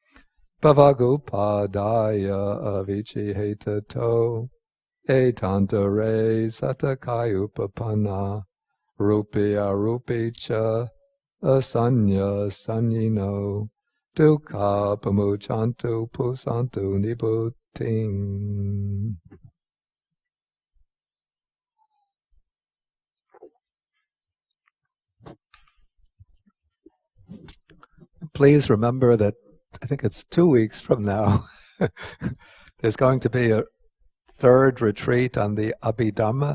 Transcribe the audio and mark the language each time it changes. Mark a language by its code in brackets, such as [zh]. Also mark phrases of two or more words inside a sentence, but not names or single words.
[pi] Bhavagupadaya avichihetato etantare satakayupapanna rupya rupicha asanya sanyino dukkha pamuchantu pusantu nibuting. [en] Please remember that I think it's 2 weeks from now there's going to be a 3rd retreat on the Abhidhamma.